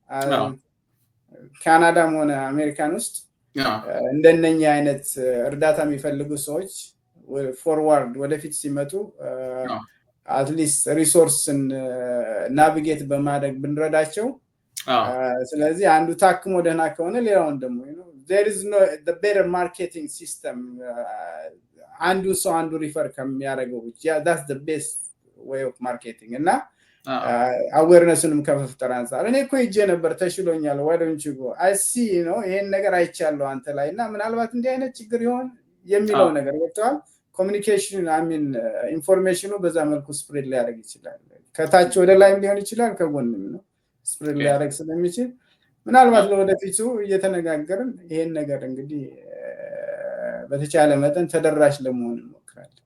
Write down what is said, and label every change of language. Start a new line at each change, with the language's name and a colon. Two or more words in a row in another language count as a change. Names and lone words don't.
Amharic: ካናዳም ሆነ አሜሪካን ውስጥ እንደነኛ አይነት እርዳታ የሚፈልጉ ሰዎች ፎርዋርድ ወደፊት ሲመጡ አትሊስት ሪሶርስን ናቪጌት በማድረግ ብንረዳቸው። ስለዚህ አንዱ ታክሞ ደህና ከሆነ ሌላውን ደግሞ
English: there is no the better marketing system
Amharic: አንዱ ሰው አንዱ ሪፈር ከሚያደርገው
English: that's the best way of marketing
Amharic: እና አዌርነስንም ከመፍጠር አንፃር እኔ እኮ ሄጄ ነበር ተሽሎኛል ወደንቺ ጎ አይ ሲ ይሄን ነገር አይቻለሁ አንተ ላይ እና ምናልባት እንዲህ አይነት ችግር ይሆን የሚለው ነገር ወጥቷል። ኮሚኒኬሽን አሚን ኢንፎርሜሽኑ በዛ መልኩ ስፕሬድ ሊያደርግ ይችላል። ከታች ወደ ላይም ሊሆን ይችላል ከጎንም ነው ስፕሬድ ሊያደርግ ስለሚችል ምናልባት ለወደፊቱ እየተነጋገርን ይሄን ነገር እንግዲህ በተቻለ መጠን ተደራሽ ለመሆን እንሞክራለን።